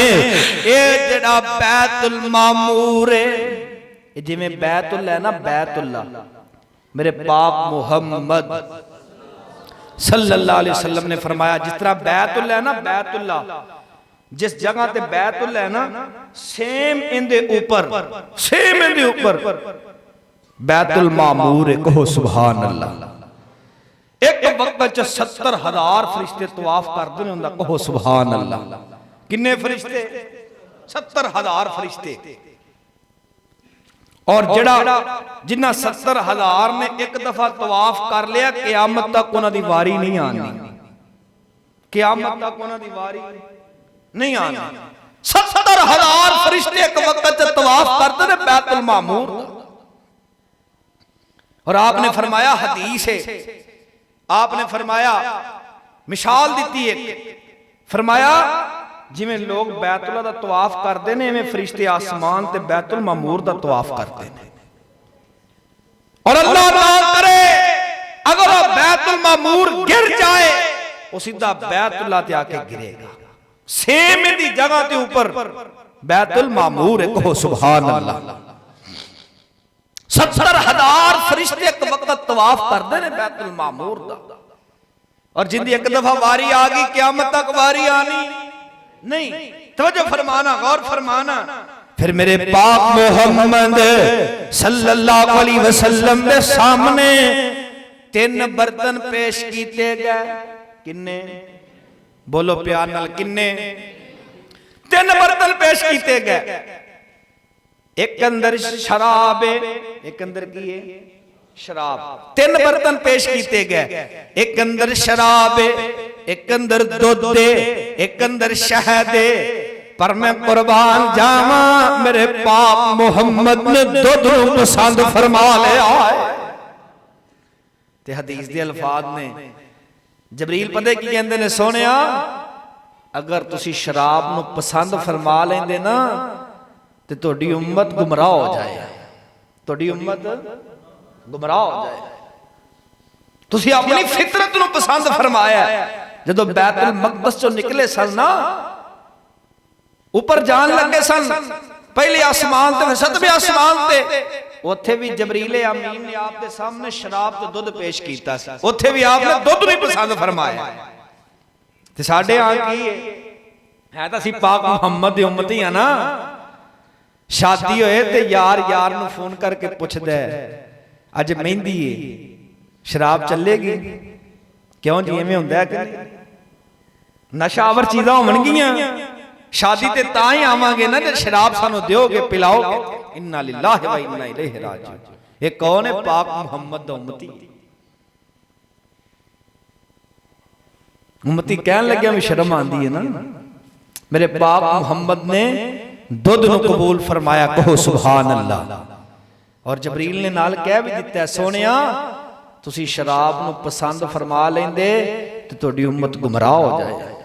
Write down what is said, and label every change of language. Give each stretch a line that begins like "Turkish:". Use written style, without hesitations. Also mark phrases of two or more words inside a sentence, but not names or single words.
Punjabi: اے جڑا بیت المعمور ہے, جی میں بیت اللہ ہے نا, بیت اللہ میرے پاک محمد
Arabic: صلی اللہ علیہ وسلم
Punjabi: نے فرمایا جس طرح بیت اللہ ہے نا, بیت اللہ جس جگہ تے بیت اللہ ہے نا, سیم ان دے اوپر بیت المعمور ہے. کہو
Arabic: سبحان اللہ.
Punjabi: ایک وقت 70,000 فرشتے طواف کردے نے ہوندا. کہو
Arabic: سبحان اللہ.
Punjabi: کنے فرشتے؟ 70,000 فرشتے. اور جڑا جنہ 70,000 نے ایک دفعہ طواف کر لیا قیامت تک انہاں دی واری نہیں آنی. قیامت تک انہاں دی واری نہیں آنی. 70,000 فرشتے ایک وقت طواف کردے نے بیت المعمور. اور آپ نے فرمایا حدیث ہے, آپ نے فرمایا مثال دیتی ہے, فرمایا جی میں لوگ بیت اللہ دا طواف کردے نے میں فرشتے آسمان تے بیت المعمور دا طواف کردے نے.
Urdu: اور اللہ نہ کرے اگر وہ بیت المعمور گر جائے وہ سیدھا بیت اللہ تے آکے گرے گا.
Punjabi: سیم دی جگہ تے اوپر بیت المعمور ہے.
Arabic: کہو سبحان اللہ.
Punjabi: 70,000 فرشتے ایک وقت طواف کردے نے بیت المعمور دا. اور جن دی ایک دفعہ واری آگئی قیامت تک واری آنی نہیں. توجہ فرمانا, غور فرمانا. پھر میرے پاک محمد
Arabic: صلی اللہ علیہ وسلم
Punjabi: دے سامنے 3 برتن پیش کیتے گئے. کنے؟ بولو پیار نال, کنے؟ 3 برتن پیش کیتے گئے. ایک اندر شراب ہے, ایک اندر کی ہے شراب. 3 برتن پیش کیتے گئے. ایک اندر شراب ہے, ایک اندر دودھ ہے, ایک اندر شہد ہے. پر میں قربان جاواں میرے پاک محمد نے دودھ نوں پسند فرما لیا ہے. تے حدیث دے الفاظ نے جبریل پتہ کی کہندے نے, سونیا اگر تسی شراب نوں پسند فرما لیندے نا تے تہاڈی امت گمراہ ہو جائے. تہاڈی امت گمراہ ہو جائے. تسی اپنی فطرت نو پسند فرمایا. جدو بیت المقدس چوں نکلے سن نا, اوپر جان لگے سن, پہلے آسمان تے 7ویں آسمان تے, اوتھے بھی جبریل امین نے آپ دے سامنے شراب تے دودھ پیش کیتا سی. اوتھے بھی آپ نے دودھ نہیں پسند فرمایا. تے ساڈے ہاں کی ہے تاں سی پاک محمد دی امتی ہیں نا. شادی ہوئے تے یار یار نو فون کر کے پوچھ دے اج مہندی ہے, شراب چلے گی؟ کیوں جی ایویں ہوندا ہے کہ نشہ آور چیزاں ہون گیاں, شادی تے تاں ہی آواں گے نا جے شراب سانو دیو گے پلاؤ گے.
Arabic: انا للہ و انا الیہ راجعون.
Punjabi: یہ کون ہے؟ پاک محمد دا امتی. امتی کہن لگیا میں شرم آندی ہے نا. میرے پاک محمد نے دودھ نو قبول فرمایا.
Arabic: کہو سبحان اللہ.
Punjabi: اور جبریل نے نال کہہ بھی دیتا ہے, سونیا تسی شراب نو پسند فرما لیندے تو تہاڈی امت گمراہ ہو جائے.